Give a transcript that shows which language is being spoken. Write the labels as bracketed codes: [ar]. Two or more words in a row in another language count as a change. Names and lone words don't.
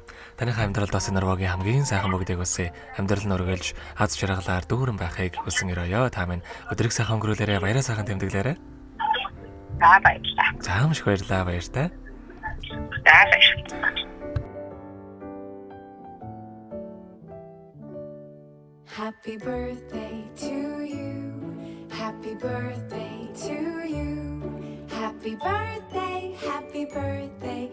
[mn] Таныхаа амьдралд бас энэ нурвагийн хамгийн сайхан бүгдийг үсэ. Амьдрал нь өргөлж аз жаргалаар дүүрэн байхыг хүсэн өрөөё. Та минь өдрийг сайхан өнгөрүүлээрэ, баяраа сайхан тэмдэглээрэ. За баярлалаа. За маш баярлалаа, баяртай. [en] Happy birthday to you. Happy birthday to you. Happy birthday, happy birthday.